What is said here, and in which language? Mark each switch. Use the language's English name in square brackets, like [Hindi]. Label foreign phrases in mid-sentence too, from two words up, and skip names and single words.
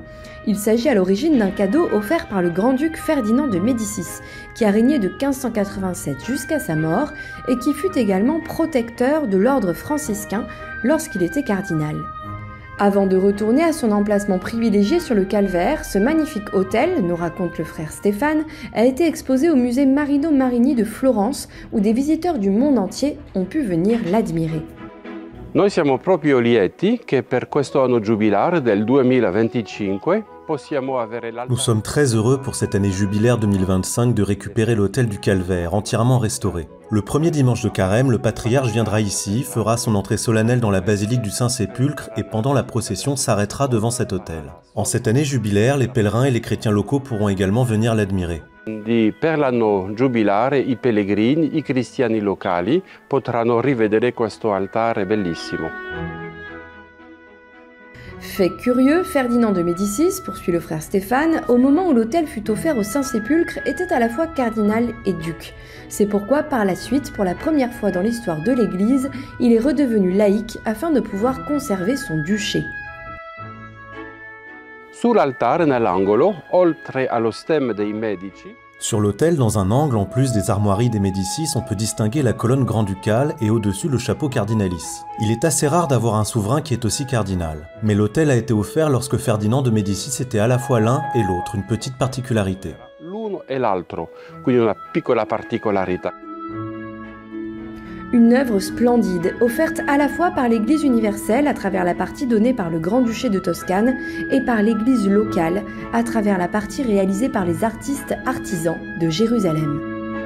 [French] Il s'agit à l'origine d'un cadeau offert par le grand-duc Ferdinand de Médicis, qui a régné de 1587 jusqu'à sa mort et qui fut également protecteur de l'ordre franciscain lorsqu'il était cardinal. Avant de retourner à son emplacement privilégié sur le calvaire, ce magnifique autel, nous raconte le frère Stéphane, a été exposé au musée Marino Marini de Florence, où des visiteurs du monde entier ont pu venir l'admirer. [Italian] Noi siamo proprio lieti che per questo anno giubilare del 2025 possiamo avere l'altare. [French] Nous sommes très heureux pour cette année jubilaire 2025 de récupérer l'autel du Calvaire, entièrement restauré. Le premier dimanche de Carême, le patriarche viendra ici, fera son entrée solennelle dans la basilique du Saint-Sépulcre et pendant la procession s'arrêtera devant cet autel. En cette année jubilaire, les pèlerins et les chrétiens locaux pourront également venir l'admirer. [Italian] Per l'anno giubilare i pellegrini, i cristiani locali potranno rivedere questo altare bellissimo. [French] Fait curieux, Ferdinand de Médicis, poursuit le frère Stéphane, au moment où l'autel fut offert au Saint-Sépulcre, était à la fois cardinal et duc. C'est pourquoi, par la suite, pour la première fois dans l'histoire de l'Église, il est redevenu laïque afin de pouvoir conserver son duché. [Italian] Sull'altare, nell'angolo, oltre allo stemma dei Medici. [French] Sur l'autel, dans un angle, en plus des armoiries des Médicis, on peut distinguer la colonne grand-ducale et au-dessus le chapeau cardinalice. Il est assez rare d'avoir un souverain qui est aussi cardinal. Mais l'autel a été offert lorsque Ferdinand de Médicis était à la fois l'un et l'autre, une petite particularité. [Italian] L'uno e l'altro, quindi una piccola particolarità. [French] Une œuvre splendide, offerte à la fois par l'Église universelle à travers la partie donnée par le Grand-Duché de Toscane et par l'Église locale à travers la partie réalisée par les artistes artisans de Jérusalem.